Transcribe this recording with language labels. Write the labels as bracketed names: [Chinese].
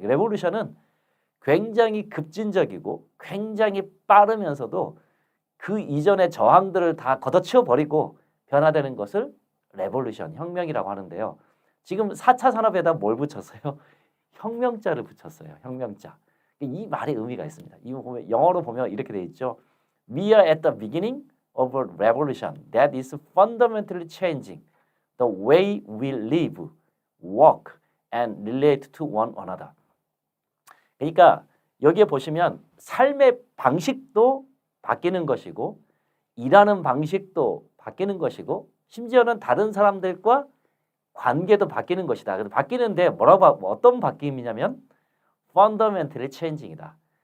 [Korean] 레볼루션은 굉장히 급진적이고 굉장히 빠르면서도 그 이전의 저항들을 다 걷어치워 버리고 변화되는 것을 레볼루션, 혁명이라고 하는데요. 지금 4차 산업에다 뭘 붙였어요? 혁명자를 붙였어요. 혁명자. 이 말의 의미가 있습니다. 이거 보면 영어로 보면 이렇게 돼 있죠. [English] We are at the beginning of a revolution that is fundamentally changing the way we live, work, and relate to one another. [Korean] 그러니까 여기에 보시면 삶의 방식도 바뀌는 것이고 일하는 방식도 바뀌는 것이고 심지어는 다른 사람들과 관계도 바뀌는 것이다. 그래서 바뀌는데 어떤 바뀜이냐면 [English] fundamentally changing [Korean] 이다.